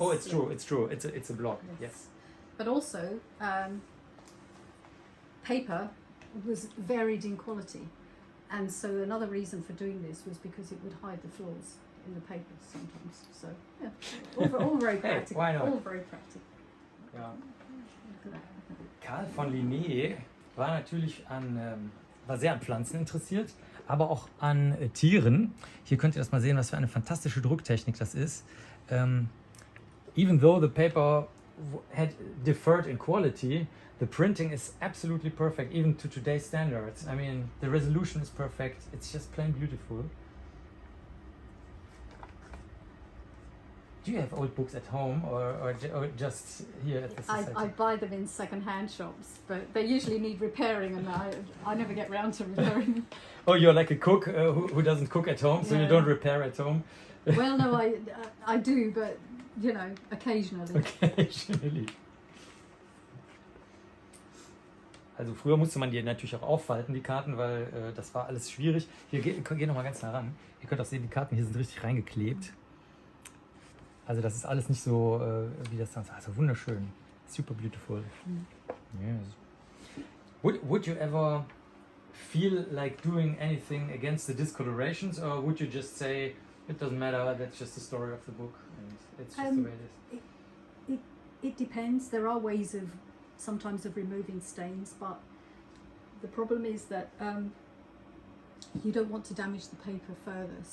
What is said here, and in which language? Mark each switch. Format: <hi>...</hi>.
<en>It's true. It's a blog. Yes. But also, paper was varied in quality, and so another reason for doing this was because it would hide the flaws in the papers sometimes. So yeah, all very practical. Why not? All very practical.</en> <de>Ja. Carl von Linné war natürlich war sehr an Pflanzen interessiert, aber auch an Tieren. Hier könnt ihr das mal sehen, was für eine fantastische Drucktechnik das ist.</de> <en>Even though the paper had differed in quality, the printing is absolutely perfect, even to today's standards. I mean, the resolution is perfect. It's just plain beautiful. Do you have old books at home or just here at the society? I buy them in second-hand shops, but they usually need repairing, and I never get round to repairing them. Oh, you're like a cook who doesn't cook at home, so you don't repair at home? Well, no, I do, but you know, occasionally. Occasionally.</en> <de>Also früher musste man die natürlich auch auffalten, die Karten, weil das war alles schwierig. Hier, geh noch mal ganz nah ran. Ihr könnt auch sehen, die Karten hier sind richtig reingeklebt. Also das ist alles nicht so, wie das dann ist. Also wunderschön.</de> <en>Super beautiful. Yes. Would you ever feel like doing anything against the discolorations, or would you just say it doesn't matter, that's just the story of the book and it's just the way it is? It depends. There are ways of sometimes of removing stains, but the problem is that you don't want to damage the paper further.</en>